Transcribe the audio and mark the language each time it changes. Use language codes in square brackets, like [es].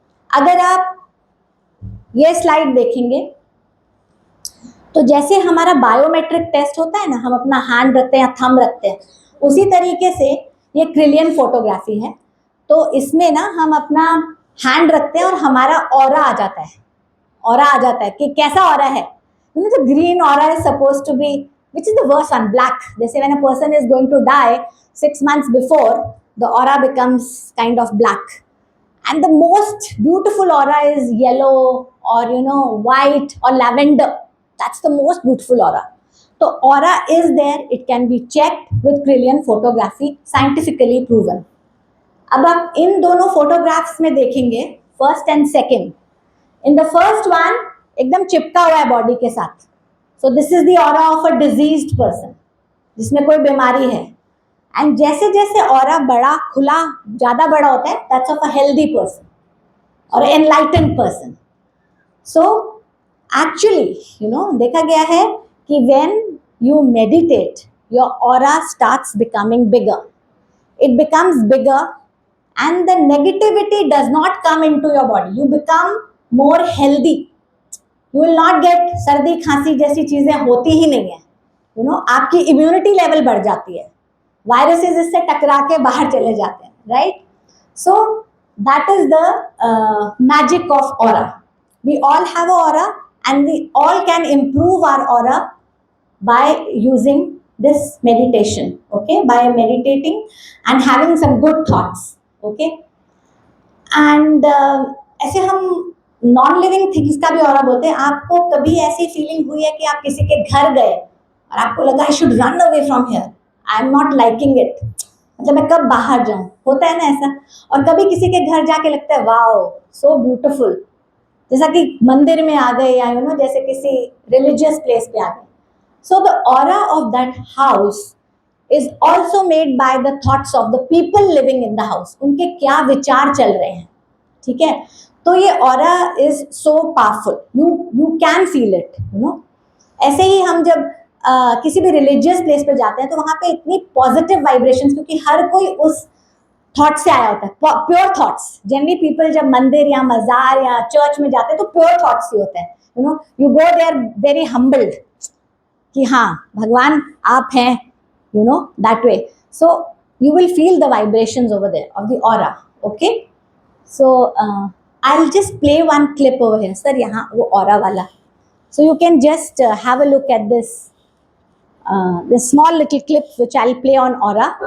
[hi] अगर आप ये स्लाइड देखेंगे तो जैसे हमारा बायोमेट्रिक टेस्ट होता है ना, हम अपना हैंड रखते हैं या थंब रखते हैं, उसी तरीके से ये क्रिलियन फोटोग्राफी है. तो इसमें ना हम अपना हैंड रखते हैं और हमारा ऑरा आ जाता है. ऑरा आ जाता है कि कैसा ऑरा है. [en] तो green aura is suppose to be, which is the worst one, black. जैसे when a person is going to die 6 months before, the aura becomes kind of black. And the most beautiful aura is yellow or white or lavender. That's the most beautiful aura. So aura is there, it can be checked with Kirlian photography, scientifically proven. [hi] अब आप इन दोनों photographs में देखेंगे, first and second. [en] in the first one [hi] एकदम चिपका हुआ है body के साथ. [en] so this is the aura of a diseased person, [hi] जिसमें कोई बीमारी है. एंड जैसे जैसे ऑरा बड़ा खुला ज्यादा बड़ा होता है, [en] that's of a healthy person [hi] और एनलाइटेंड पर्सन. [en] so actually [hi] देखा गया है कि [en] When you meditate, your aura starts becoming bigger. It becomes bigger and the negativity does not come into your body. You become more healthy. You will not get [hi] सर्दी खांसी जैसी चीजें होती ही नहीं है. आपकी इम्यूनिटी लेवल बढ़ जाती है, वायरसेस इससे टकरा के बाहर चले जाते हैं, right. [en] So that is the magic of aura. We all have a aura and we all can improve our aura by using this meditation, [hi] okay, [en] by meditating and having some good thoughts, okay. [hi] And ऐसे हम non living things का भी aura बोलते हैं. आपको कभी ऐसी feeling हुई है कि आप किसी के घर गए और आपको लगा [en] I should run away from here, I am not liking it, [hi] मतलब मैं कब बाहर जाऊं, होता है ना ऐसा. और कभी किसी के घर जाके लगता है [en] wow so beautiful, [hi] जैसा कि मंदिर में आ गए या जैसे किसी रिलीजियस प्लेस पे आ गए. [en] So the aura of that house is also made by the thoughts of the people living in the house. [hi] उनके क्या विचार चल रहे हैं, ठीक है. [en] तो ये aura is so powerful. You can feel it. [hi] ऐसे ही हम जब किसी भी रिलीजियस प्लेस पे जाते हैं तो वहाँ पे इतनी पॉजिटिव वाइब्रेशंस, क्योंकि हर कोई उस थॉट से आया होता है, प्योर थॉट्स. जनरली पीपल जब मंदिर या मजार या चर्च में जाते हैं तो प्योर थॉट्स ही होते हैं. [en] you go there very humbled कि [hi] हाँ भगवान आप हैं, [en] that way. So you will feel the vibrations over there of the aura, okay. So I'll just play one clip over here, sir, [hi] yahan wo aura wala. [en] So you can just have a look at this small little clip which I'll play on aura.